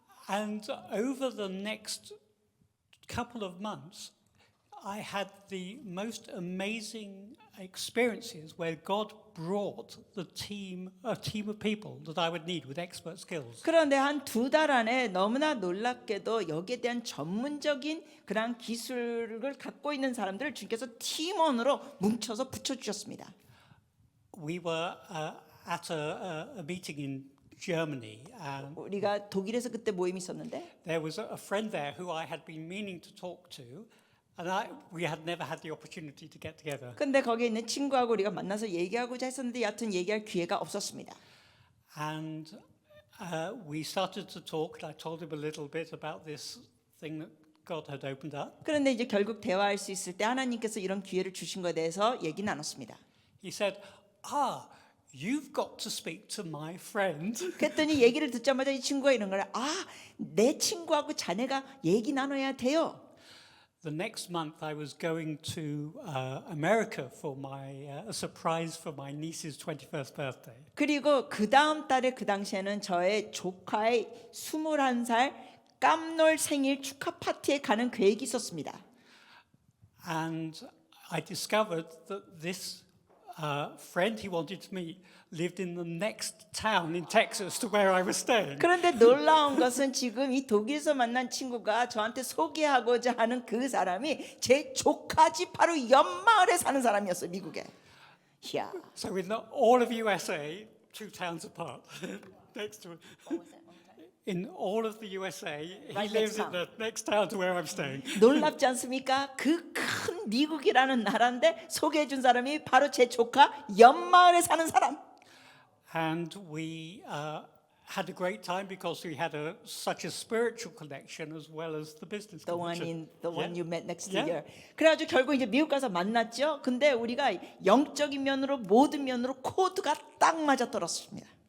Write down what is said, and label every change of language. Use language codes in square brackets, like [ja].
[en] And over the next couple of months, I had the most amazing experiences where God brought a team of people that I would need with expert skills. [ko] 그런데 한 2달 안에 너무나 놀랍게도 여기에 대한 전문적인 그런 기술을 갖고 있는 사람들을 주께서 팀원으로 뭉쳐서 붙여주셨습니다. [en] We were at a meeting in Germany, and [ko] 우리가 독일에서 그때 모임이 있었는데 [en] there was a friend there who I had been meaning to talk to, and we had never had the opportunity to get together. [ko] 근데 거기에 있는 친구하고 우리가 만나서 얘기하고자 했었는데 여하튼 얘기할 기회가 없었습니다. [en] And we started to talk, and I told him a little bit about this thing that God had opened up. [ko] 그런데 이제 결국 대화할 수 있을 때 하나님께서 이런 기회를 주신 것에 대해서 얘기 나눴습니다. [en] He said, you've got to speak to my friend. [ko] 그랬더니 얘기를 듣자마자 이 친구가 이런 거를 내 친구하고 자네가 얘기 나눠야 돼요. [en] The next month I was going to America for my a surprise for my niece's 21st birthday. [ko] 그리고 그 다음 달에 그 당시에는 저의 조카의 21살 깜놀 생일 축하 파티에 가는 계획이 있었습니다. [en] And I discovered that this friend he wanted to meet lived in the next town in Texas to where I was staying. [ko] 그런데 놀라운 것은 지금 이 독일에서 만난 친구가 저한테 소개하고자 하는 그 사람이 제 조카 집 바로 옆마을에 사는 사람이었어요, 미국에. 이야. [en] So in all of USA, 2 towns apart, next to in all of the USA, he Right lives next in the next town to where I'm staying. [ko] 놀랍지 않습니까? 그 큰 미국이라는 나라인데 소개해 준 사람이 바로 제 조카 옆마을에 사는 사람. [en] And we had a great time because we had such a spiritual connection as well as the business The one connection. you met next Yeah. year. [ko] 그래가지고 결국 이제 미국 가서 만났죠. 근데 우리가 영적인 면으로 모든 면으로 코드가 딱 맞아 떨어졌습니다.